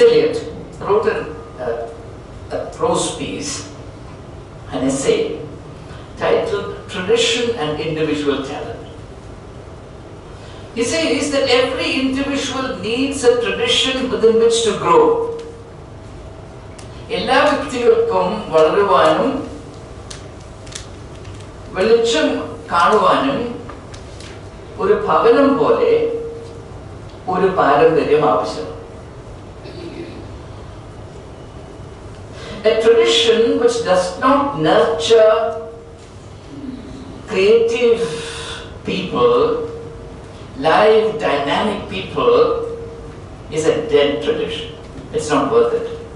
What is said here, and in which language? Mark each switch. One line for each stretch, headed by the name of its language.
English: Eliot wrote a prose piece, an essay, titled Tradition and Individual Talent. He says that every individual needs a tradition within which to grow.
Malayalam: എല്ലാ വ്യക്തികൾക്കും വളരുവാനും വെളിച്ചം കാണുവാനും ഒരു ഭവനം പോലെ ഒരു പാരമ്പര്യം ആവശ്യമാണ്.
English: A tradition which does not nurture creative people, live, dynamic people, is a dead tradition. It's not worth it.